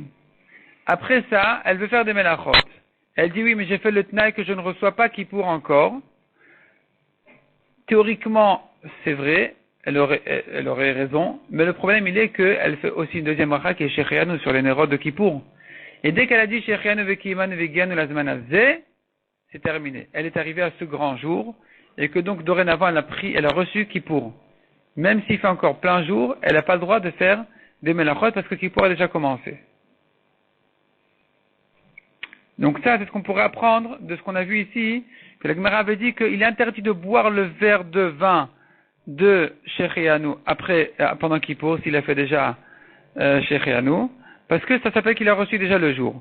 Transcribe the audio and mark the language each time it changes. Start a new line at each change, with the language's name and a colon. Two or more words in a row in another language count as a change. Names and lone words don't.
French: Après ça, elle veut faire des melachot. Elle dit oui, mais j'ai fait le tnaï que je ne reçois pas Kippour encore. Théoriquement, c'est vrai, elle aurait raison, mais le problème il est qu'elle fait aussi une deuxième bracha qui est Shechianu sur les Nerot de Kippour. Et dès qu'elle a dit
Hebrew: שהחיינו וקימנו והגיענו לזמן הזה,
French: c'est terminé. Elle est arrivée à ce grand jour, et que donc dorénavant elle a reçu Kippour. Même s'il fait encore plein jour, elle n'a pas le droit de faire des melachot parce que Kippour a déjà commencé. Donc ça, c'est ce qu'on pourrait apprendre de ce qu'on a vu ici, que la Gemara avait dit qu'il est interdit de boire le verre de vin de Shechianu pendant Kippour, s'il a fait déjà Shechianu, parce que ça s'appelle qu'il a reçu déjà le jour.